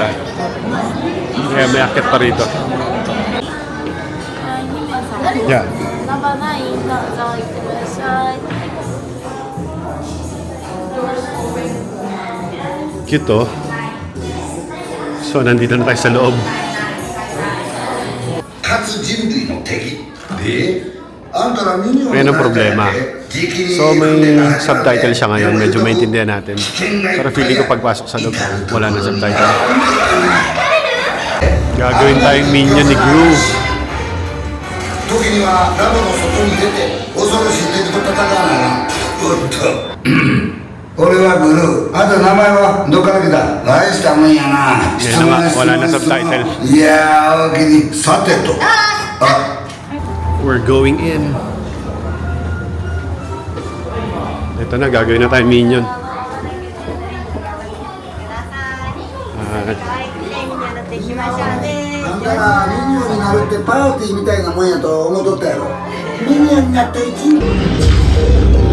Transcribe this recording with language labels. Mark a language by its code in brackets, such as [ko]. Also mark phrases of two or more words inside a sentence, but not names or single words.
[tl] Kaya may aakyat pa rito. Yeah. Cute, oh. So, nandito na tayo sa loob. [ja] 勝つ人類の敵であんたらミニオン [tl] Ngayon ang problema. So, may subtitle siya ngayon. Medyo maintindihan natin. Pero feeling ko pagpasok sa loob, wala na subtitle. Gagawin tayong minion ni Gru. [ja] 時にはラボの外に出て恐ろしい敵と戦うなおっと俺はグルーあと名前はどっから来た大したもんやな [tl] Yan na nga, wala na subtitle. [ja] いやーおおきにさてとあ [en] We're going in. [tl] Ito na, gagawin na tayong minion. Ah, [ja] あんたらミニオンになるってパーティーみたいなもんやと思っとったやろミニオンになった一日